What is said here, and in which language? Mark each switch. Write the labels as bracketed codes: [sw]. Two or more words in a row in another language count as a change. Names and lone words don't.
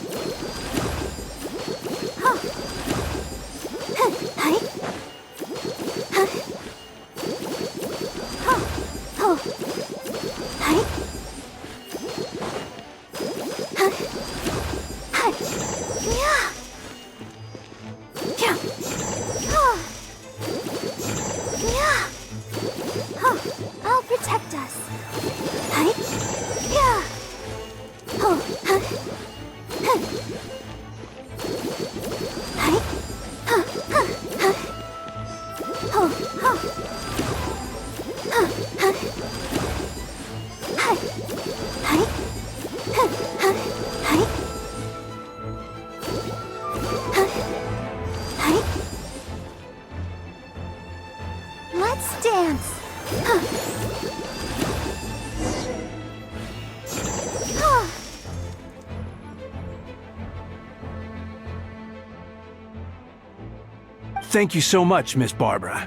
[en] Huh. Huh. Hi. Huh. Huh. Oh. Hi. Huh. Hi. Yeah. Yeah. Oh. Yeah. Huh. I'll protect us. Hi. Yeah. Oh. Huh. Huh. Hi. Huh. Huh. Huh. Oh. Huh. Huh. Huh. Hi. Hi. Huh. Huh. Hi. Huh. Hi. Let's dance. Huh. Huh. Thank you so much, Miss Barbara.